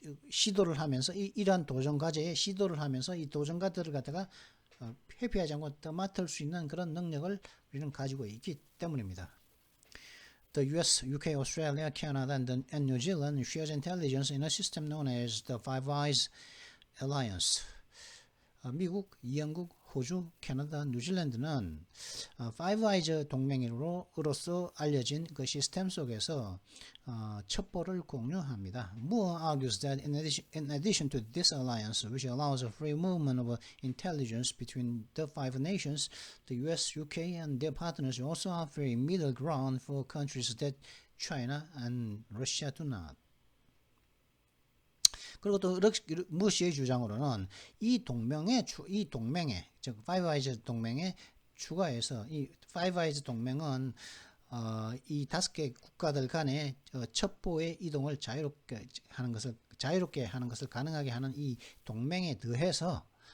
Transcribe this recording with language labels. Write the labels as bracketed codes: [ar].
[ko] 시도를 하면서 이러한 도전과제에 시도를 하면서 이 도전과제를 갖다가 회피하지 않고 떠맡을 수 있는 그런 능력을 우리는 가지고 있기 때문입니다. [en] The US, UK, Australia, Canada, and New Zealand shares intelligence in a system known as the Five Eyes Alliance. [ko] 미국, 영국, 호주, 캐나다, 뉴질랜드는 Five Eyes 동맹으로서 알려진 그 시스템 속에서 첩보를 공유합니다. [en] Moore argues that in addition to this alliance, which allows a free movement of intelligence between the five nations, the US, UK, and their partners also offer a middle ground for countries that China and Russia do not. [ko] 그리고 또 무시의 주장으로는 이 동맹에 즉 Five Eyes 동맹에 추가해서 이 Five Eyes 동맹은 이 5개 국가들 간의 첩보의 이동을 자유롭게 하는 것을 가능하게 하는 이 동맹에 더해서